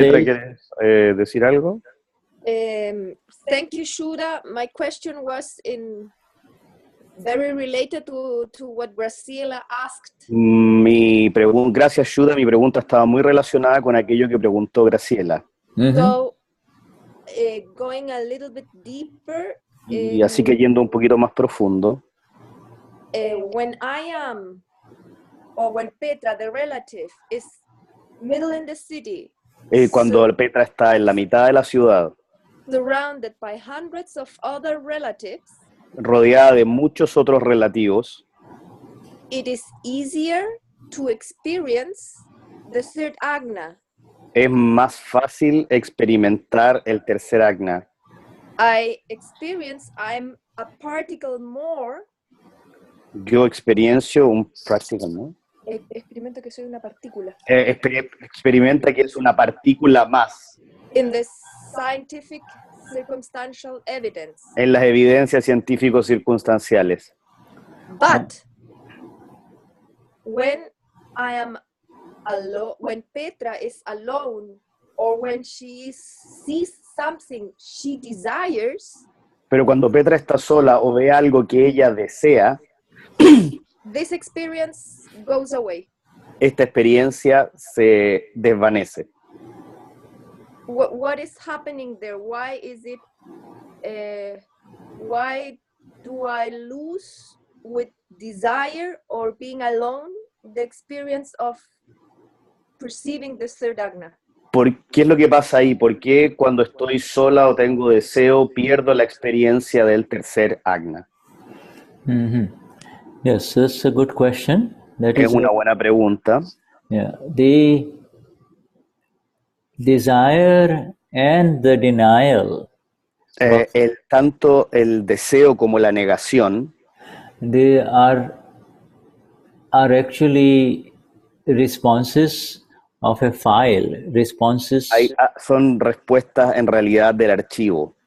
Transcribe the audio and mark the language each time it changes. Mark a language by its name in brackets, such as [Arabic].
[Spanish] Petra, ¿quieres decir algo? [English] Thank you, Shuddha. My question was very related to what Brazilia asked. [Spanish] Gracias, Shuddha. Mi pregunta estaba muy relacionada con aquello que preguntó Graciela. [English] So, going a little bit deeper. [Spanish] Y así que yendo un poquito más profundo. [English] When I am, or when Petra, the relative, is middle in the city. [Spanish] Cuando Petra está en la mitad de la ciudad, [English] surrounded by hundreds of other relatives, [Spanish] rodeada de muchos otros relativos, [English] it is easier to experience the third Agna. [Spanish] Es más fácil experimentar el tercer Agna. [English] I experience I'm a particle more. [Spanish] Yo experiencio un particle, ¿no? Experimento que soy una partícula. Experimenta que es una partícula más. [English] In the scientific circumstantial evidence. [Spanish] En las evidencias científicos circunstanciales. [English] But when I am alone, when Petra is alone, or when she sees something she desires, [Spanish] pero cuando Petra está sola o ve algo que ella desea, [English] this experience goes away. [Spanish] Esta experiencia se desvanece. [English] What is happening there? Why is it? Why do I lose with desire or being alone the experience of perceiving the third Agna? [Spanish] ¿Qué es lo que pasa ahí? ¿Por qué cuando estoy sola o tengo deseo pierdo la experiencia del tercer Agna? [English] Yes, that's a good question. [Spanish] Es una buena pregunta. [English] Yeah, the desire and the denial. [Spanish] Tanto el deseo como la negación. [English] They are actually responses of a file. Responses. [Spanish] Son respuestas en realidad del archivo.